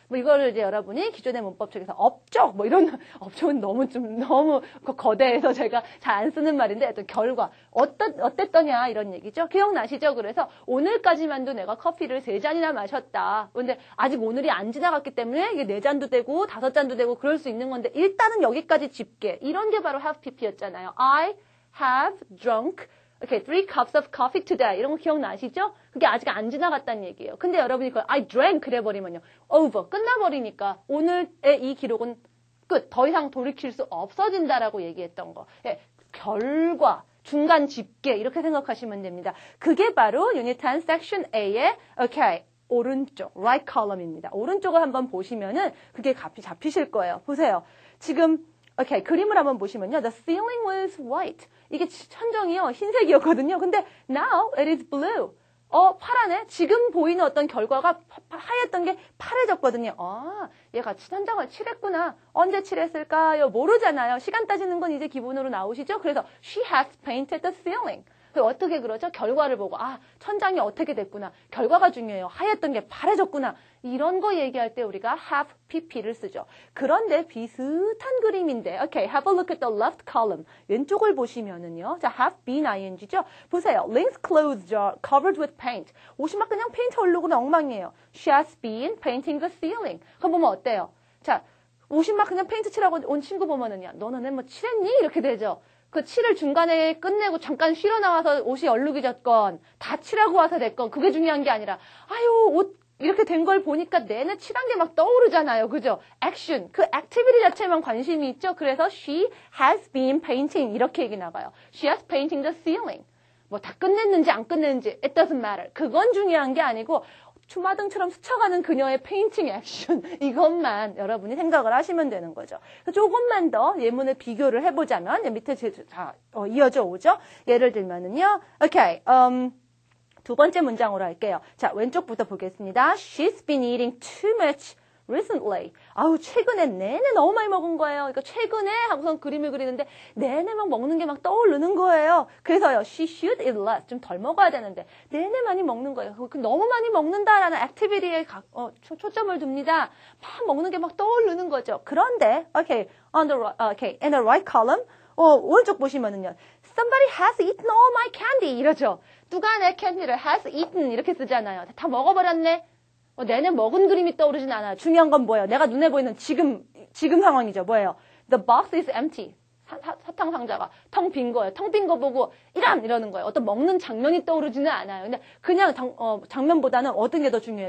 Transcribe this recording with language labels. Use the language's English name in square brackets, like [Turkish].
[Korean] 이거를 이제 여러분이 기존의 문법책에서 업적, 이런, 업적은 너무 거대해서 제가 잘 안 쓰는 말인데, 어떤 결과. 어땠더냐, 이런 얘기죠. 기억나시죠? 그래서 오늘까지만도 내가 커피를 3잔이나 마셨다. 근데 아직 오늘이 안 지나갔기 때문에 이게 4잔도 되고, 5잔도 되고, 그럴 수 있는 건데, 일단은 여기까지 집계. 이런 게 바로 have pp였잖아요. [English] I have drunk Okay, 3 cups of coffee today. [Korean] 이런 거 기억나시죠? 그게 아직 안 지나갔다는 얘기예요. 근데 여러분이 그걸 [English] I drank [Korean] 그래버리면요. [English] over. [Korean] 끝나버리니까 오늘의 이 기록은 끝. 더 이상 돌이킬 수 없어진다라고 얘기했던 거. 예, 결과, 중간 집계 이렇게 생각하시면 됩니다. 그게 바로 유닛 10 섹션 A의 okay, 오른쪽, right column입니다. 오른쪽을 한번 보시면은 그게 값이 잡히실 거예요. 보세요. 지금 오케이, 그림을 한번 보시면요. [English] The ceiling was white. [Korean] 이게 천정이요. 흰색이었거든요. 근데 [English] now it is blue. [Korean] 파라네? 지금 보이는 어떤 결과가 하였던 게 파래졌거든요. 얘가 천장을 칠했구나. 언제 칠했을까요? 모르잖아요. 시간 따지는 건 이제 기본으로 나오시죠? [English] 그래서 she has painted the ceiling. [Korean] 어떻게 그러죠? 결과를 보고 천장이 어떻게 됐구나. 결과가 중요해요. 하였던 게 파래졌구나. 이런 거 얘기할 때 우리가 have pp를 쓰죠. 그런데 비슷한 그림인데 [English] okay, have a look at the left column. [Korean] 왼쪽을 보시면은요. 자, have been ing죠. 보세요. [English] Lynn's clothes are covered with paint. [Korean] 옷이 막 그냥 페인트 얼룩은 엉망이에요. [English] She has been painting the ceiling. [Korean] 그럼 보면 어때요? 자, 옷이 막 그냥 페인트 칠하고 온 친구 보면은요. 너는 뭐 칠했니? 이렇게 되죠. 그 칠을 중간에 끝내고 잠깐 쉬러 나와서 옷이 얼룩이 졌건 다 칠하고 와서 됐건 그게 중요한 게 아니라 옷 이렇게 된 걸 보니까 내내 칠한 게 막 떠오르잖아요. 그죠? 액션, 그 액티비티 자체만 관심이 있죠. 그래서 [English] she has been painting [Korean] 이렇게 얘기 나가요. [English] She has painting the ceiling. [Korean] 뭐 다 끝냈는지 안 끝냈는지 [English] it doesn't matter. [Korean] 그건 중요한 게 아니고 주마등처럼 스쳐가는 그녀의 페인팅 액션 이것만 여러분이 생각을 하시면 되는 거죠. 조금만 더 예문을 비교를 해보자면 밑에 이어져 오죠. 예를 들면은요. 오케이, 두 번째 문장으로 할게요. 자, 왼쪽부터 보겠습니다. [English] She's been eating too much recently. [Korean] 최근에 내내 너무 많이 먹은 거예요. 그러니까 최근에 하고선 그림을 그리는데 내내 막 먹는 게 막 떠오르는 거예요. 그래서요, [English] she should eat less. [Korean] 좀 덜 먹어야 되는데 내내 많이 먹는 거예요. 너무 많이 먹는다라는 액티비티에 초점을 둡니다. 막 먹는 게 막 떠오르는 거죠. [English] 그런데, okay, in the right column, [Korean] 오른쪽 보시면은요, [English] somebody has eaten all my candy [Korean] 이러죠. 누가 내 캔디를 [English] has eaten [Korean] 이렇게 쓰잖아요. 다 먹어버렸네. 내내 먹은 그림이 떠오르진 않아요. 중요한 건 뭐예요? 내가 눈에 보이는 지금 상황이죠. 뭐예요? [English] The box is empty. [Korean] 사탕 상자가 텅 빈 거예요. 텅 빈 거 보고 이러는 거예요. 어떤 먹는 장면이 떠오르지는 않아요. 근데 그냥 장면보다는 어떤 게 더 중요해요?